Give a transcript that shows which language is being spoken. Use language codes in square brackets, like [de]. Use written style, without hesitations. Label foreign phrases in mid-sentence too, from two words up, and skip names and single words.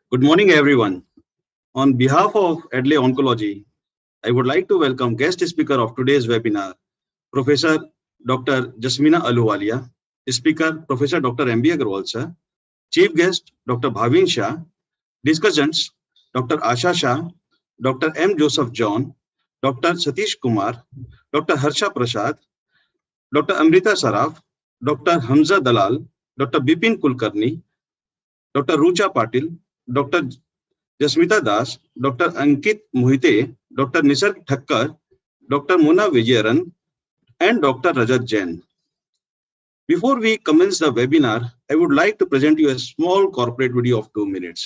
[en] morning, everyone. On behalf of Adley Oncology, I would like to welcome guest speaker of today's webinar, Professor Dr. Jasmina Ahluwalia, Speaker Professor Dr. M.B. Agarwal sir, Chief Guest Dr. Bhavin Shah, Discussants Dr. Asha Shah, Dr. M. Joseph John, Dr. Satish Kumar, Dr. Harsha Prasad, Dr. Amrita Saraf, Dr. Hamza Dalal, Dr. Bipin Kulkarni, Dr. Rucha Patil, Dr. Jasmita Das, Dr. Ankit Mohite, Dr. Nisarg Thakkar, Dr. Mona Vijayaran, and Dr. Rajat Jain. Before we commence the webinar, I would like to present you a small corporate video of 2 minutes.